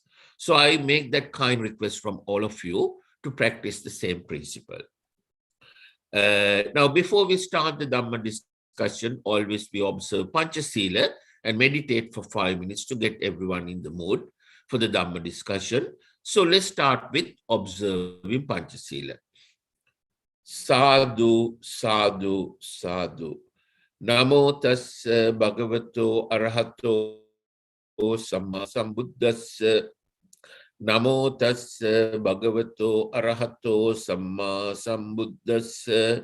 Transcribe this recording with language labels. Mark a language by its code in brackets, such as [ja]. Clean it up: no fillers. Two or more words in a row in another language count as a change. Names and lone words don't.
[en] So I make that kind request from all of you to practice the same principle. Now, before we start the Dhamma discussion, always we observe Panchasila and meditate for 5 minutes to get everyone in the mood for the Dhamma discussion. So let's start with observing Panchasila. [pi] Sadhu, sadhu, sadhu. Namo tassa bhagavato arahato samma sambuddhassa. Namo tassa bhagavato arahato samma sambuddhassa.